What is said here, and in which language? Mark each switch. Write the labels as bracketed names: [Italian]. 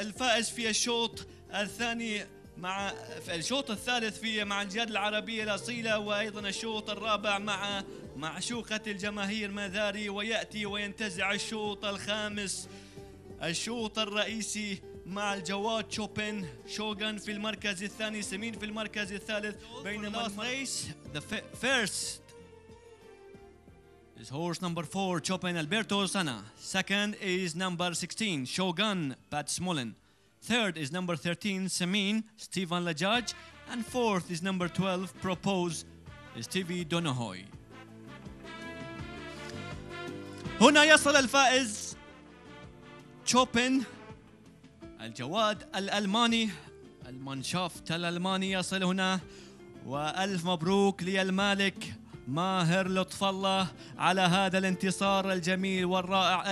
[Arabic] الفائز في الشوط الثاني مع الشوط الثالث مع الجياد العربية الأصيلة، وأيضا الشوط الرابع مع معشوقة الجماهير ماذاري، ويأتي وينتزع الشوط الخامس، الشوط الرئيسي مع الجواد شوغان في المركز الثاني، سمين في المركز الثالث. [English] بينما the first is horse number 4 Chopin Alberto Sana. Second is number 16 Shogun Pat Smolin. Third is number 13 Samin Stephen Lajaj, and fourth is number 12 Propose Stevie Donohoy. [Arabic] هنا يصل الفائز تشوبن الجواد الألماني، المانشافت الألماني يصل هنا، وألف مبروك للمالك ماهر لطف الله على هذا الانتصار الجميل والرائع.